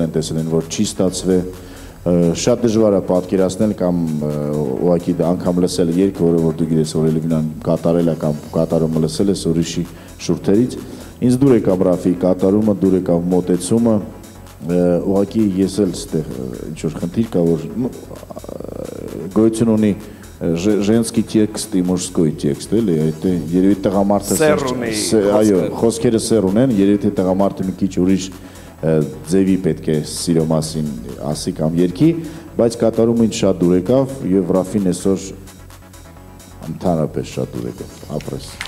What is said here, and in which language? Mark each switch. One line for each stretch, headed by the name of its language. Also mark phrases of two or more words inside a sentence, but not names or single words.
Armenian: են տեսել են որ չի ստացվել շատ դժվար է պատկերացնել կամ ուղղակի անգամ լսել երգ որը որ դու գիտես որ Էլվինան կատարել է կամ կատարումը լսել ես ուրիշի շուրթերից ինձ դուր եկավ Ռաֆի կատարումը դուր եկավ մոտեցումը ուղղակի ես էլ ստեղ ինչ որ խնդիր կա որ գոյություն ունի
Russian: женский текст и мужской текст,
Armenian: էլի, այդ երևի տղամարդը այո, խոսքերը սեր ունեն, երևի թե տղամարդը մի քիչ ուրիշ ձևի պետք է սիրո մասին ասի կամ երգի, բայց կատարումը ինձ շատ դուր եկավ եւ Ռաֆին այսօր ընդհանրապես շատ դուր եկավ, ապրես։